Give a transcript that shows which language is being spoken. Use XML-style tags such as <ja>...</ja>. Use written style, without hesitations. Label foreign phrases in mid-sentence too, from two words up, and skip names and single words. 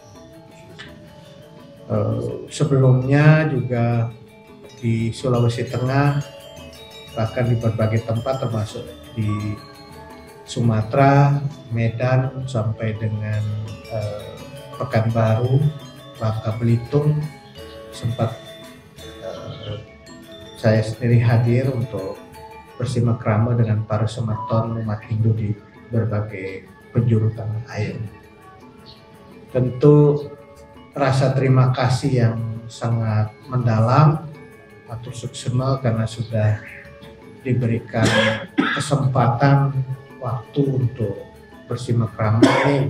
<id>Sebelumnya juga di Sulawesi Tengah, bahkan di berbagai tempat termasuk di Sumatera, Medan, sampai dengan Pekanbaru, Bangka Belitung, sempat saya sendiri hadir untuk bersimekrama dengan para semeton umat Hindu di berbagai penjuru tanah air. Tentu rasa terima kasih yang sangat mendalam</id> <ban>atur suksema</ban> <id>karena sudah diberikan kesempatan waktu untuk bersimekrama ini.</id>